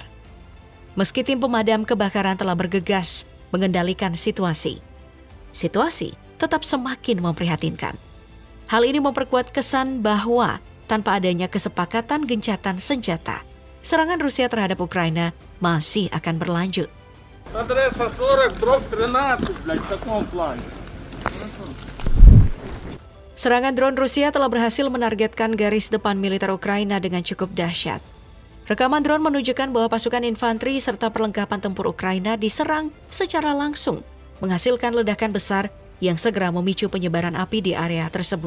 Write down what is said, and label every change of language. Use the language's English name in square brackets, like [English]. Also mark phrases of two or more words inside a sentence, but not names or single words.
[Indonesian] Meski tim pemadam kebakaran telah bergegas mengendalikan situasi tetap semakin memprihatinkan. Hal ini memperkuat kesan bahwa tanpa adanya kesepakatan gencatan senjata, serangan Rusia terhadap Ukraina masih akan berlanjut. [Russian] Адреса 40, дробь 13, блядь, в таком плане. [Indonesian] Serangan drone Rusia telah berhasil menargetkan garis depan militer Ukraina dengan cukup dahsyat. Rekaman drone menunjukkan bahwa pasukan infanteri serta perlengkapan tempur Ukraina diserang secara langsung, menghasilkan ledakan besar yang segera memicu penyebaran api di area tersebut.